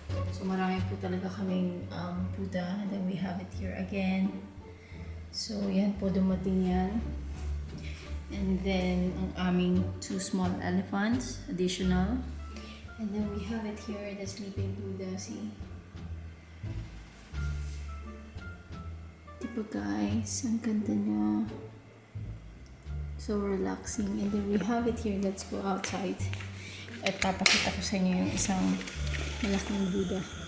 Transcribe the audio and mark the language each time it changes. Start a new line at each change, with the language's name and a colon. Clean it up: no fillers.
English: So,
Filipino: marami po talaga kaming Buddha.
English: And then we have it here again.
Filipino: So, yan po, dumating yan. And then, ang aming 2
English: small elephants, additional. And then we have it here, the sleeping Buddha, see?
Filipino: Diba guys, ang ganda niya.
English: So relaxing. And then we have it here, let's go outside.
Filipino: At papakita ko sa inyo yung isang malaking Buddha.